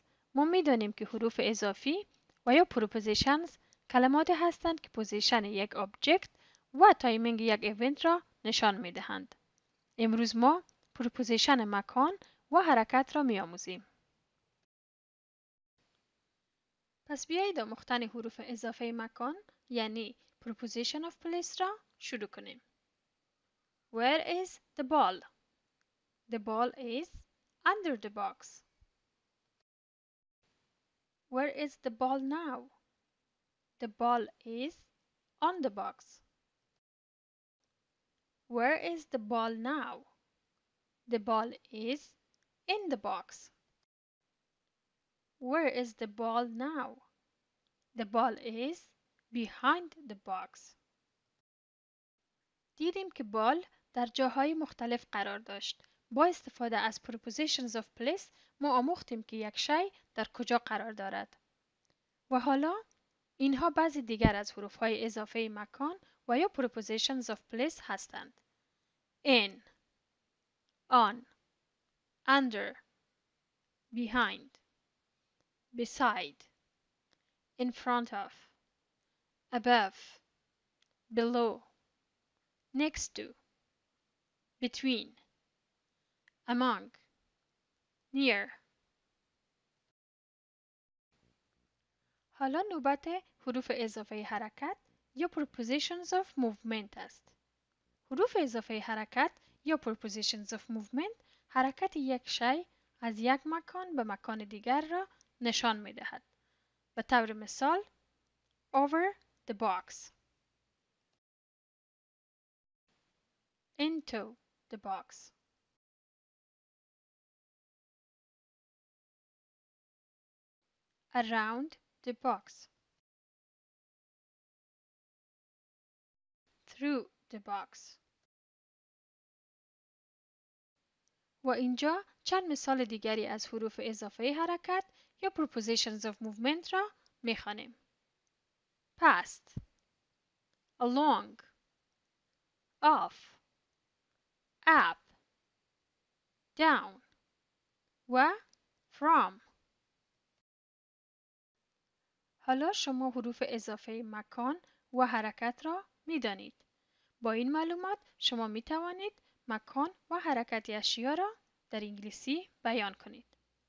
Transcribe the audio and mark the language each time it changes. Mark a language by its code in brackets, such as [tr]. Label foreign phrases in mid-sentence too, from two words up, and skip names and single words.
[fa] ما می‌دانیم که حروف اضافی و یا پروپوزیشنز کلماتی هستند که پوزیشن یک آبجکت و تایمینگ یک ایونت را نشان می‌دهند. امروز ما پروپوزیشن مکان و حرکت را می‌آموزیم. پس بیایید آموختن حروف اضافه مکان یعنی [en] preposition of place [fa] را شروع کنیم. [en] Where is the ball? The ball is under the box. Where is the ball now? The ball is on the box. Where is the ball now? The ball is in the box. Where is the ball now? The ball is behind the box. [fa] دیدیم که بال در جاهای مختلف قرار داشت. با استفاده از [en] prepositions of place [fa] ما آموختیم که یک شی در کجا قرار دارد. و حالا اینها بعضی دیگر از حروف‌های اضافه مکان و یا [en] prepositions of place [fa] هستند. [en] In, on, under, behind, beside, in front of, above, below, next to, between, among, near. [fa] حالا نوبت حروف اضافه حرکت یا [en] prepositions of movement [fa] است. حروف اضافه حرکت یا [en] prepositions of movement [fa] حرکت یک شی از یک مکان به مکان دیگر را نشان می دهد. به طور مثال [en] over the box, into the box, around the box, through the box. [fa] و اینجا چند مثال دیگری از حروف اضافه حرکت یا [en] prepositions of movement [fa] را می‌خوانیم. [en] past, along, off, up, down و from. [fa] حالا شما حروف اضافه مکان و حرکت را می‌دانید. با این معلومات شما می توانید مکان و حرکت اشیا را در انگلیسی بیان کنید.